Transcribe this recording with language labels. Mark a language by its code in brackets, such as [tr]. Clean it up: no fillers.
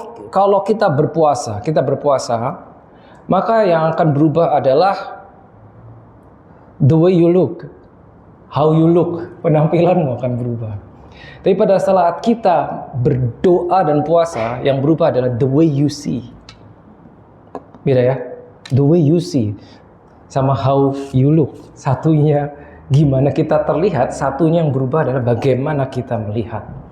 [id] Kalau kita berpuasa, maka yang akan berubah adalah [en] the way you look, how you look, [id] penampilanmu akan berubah. Tapi pada saat kita berdoa dan puasa, yang berubah adalah [en] the way you see. [id] Beda ya, [en] the way you see [id] sama [en] how you look. [id] Satunya gimana kita terlihat, satunya yang berubah adalah bagaimana kita melihat.